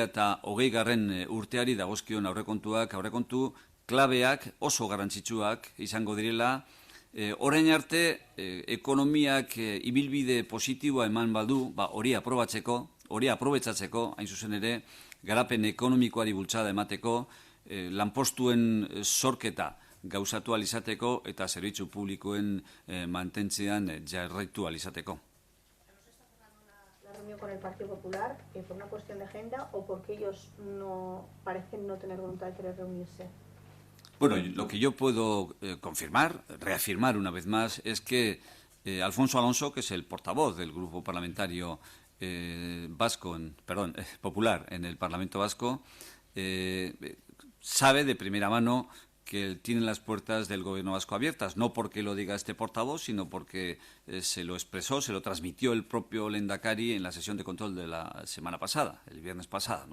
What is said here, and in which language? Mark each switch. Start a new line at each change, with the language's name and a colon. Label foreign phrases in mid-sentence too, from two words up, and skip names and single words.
Basque: 2020 urteari dagozkion aurrekontu klabeak oso garrantzitsuak izango direla, orain arte, ekonomiak ibilbide positiboa eman badu, hori aprobetxatzeko, hain zuzen ere, garapen ekonomikoari bultzada emateko, lanpostuen sorketa gauzatu alizateko eta zerbitzu publikoen mantentzean jarraitu alizateko.
Spanish: ¿La reunión con el Partido Popular por una cuestión de agenda o porque ellos no parecen no tener voluntad de querer reunirse? Bueno, lo que yo puedo reafirmar una vez más, es que Alfonso Alonso, que es el portavoz del grupo parlamentario popular en el Parlamento Vasco, sabe de primera mano que tienen las puertas del Gobierno vasco abiertas, no porque lo diga este portavoz, sino porque se lo expresó, se lo transmitió el propio Lehendakari en la sesión de control de la semana pasada, el viernes pasado, ¿no?